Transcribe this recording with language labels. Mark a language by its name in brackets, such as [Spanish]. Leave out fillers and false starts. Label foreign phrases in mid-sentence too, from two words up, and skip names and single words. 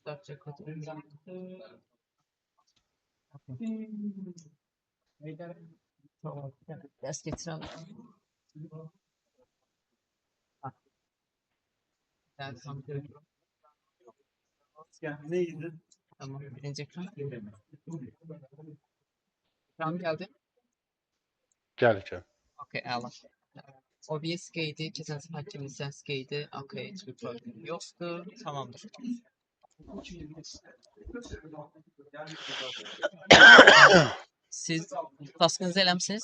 [English] Structure code. [Turkish] Tamam. Ders getirelim. Ha, yani tam neydi? Tamam. Birinci ekran. Ekran geldi. [Azerbaijani] Gəl. Okey, əla. OBS qeydi, keçən səfər kimi səs qeydi. Okey, heç bir problem yoxdur. [Turkish] Tamamdır. [Azerbaijani] Siz taskınızı eləmisiniz?